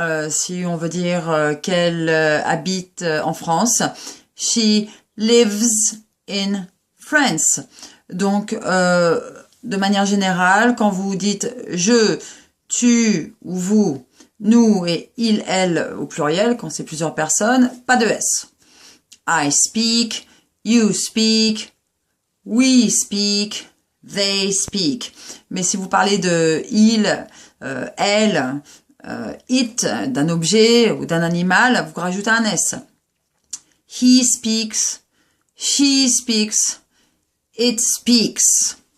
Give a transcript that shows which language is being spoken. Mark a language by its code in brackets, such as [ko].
[fr] Si on veut dire qu'elle habite en France, [en] she lives in France. [fr] Donc, de manière générale, quand vous dites je, tu ou vous, nous et il, elle au pluriel, quand c'est plusieurs personnes, pas de S. [en] I speak, you speak, we speak, they speak. [fr] Mais si vous parlez de il, elle, it, d'un objet ou d'un animal, vous rajoutez un S. [en] He speaks, she speaks, it speaks.